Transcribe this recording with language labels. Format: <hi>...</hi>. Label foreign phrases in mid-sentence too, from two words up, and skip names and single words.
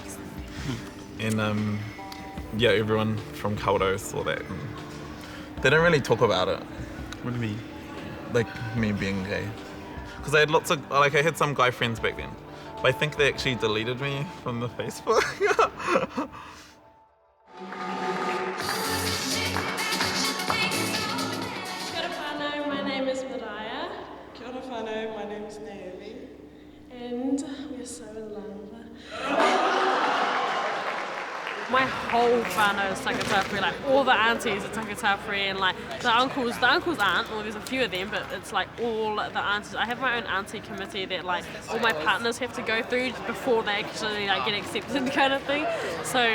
<en>And everyone from Kawarau saw that. And they don't really talk about it. What do you mean? Like me being gay. Because I had I had some guy friends back then. But I think they actually deleted me from the Facebook.</en> <mi>Kia ora whānau,</mi> <en>my name is Mariah.</en> <mi>Kia ora whānau,</mi> <en>my name is Naomi. And we're so in love. My whole whānau is Takatapui, all the aunties are Takatapui, and the uncles aren't, well there's a few of them, but it's all the aunties. I have my own auntie committee that all my partners have to go through before they actually get accepted kind of thing.</en>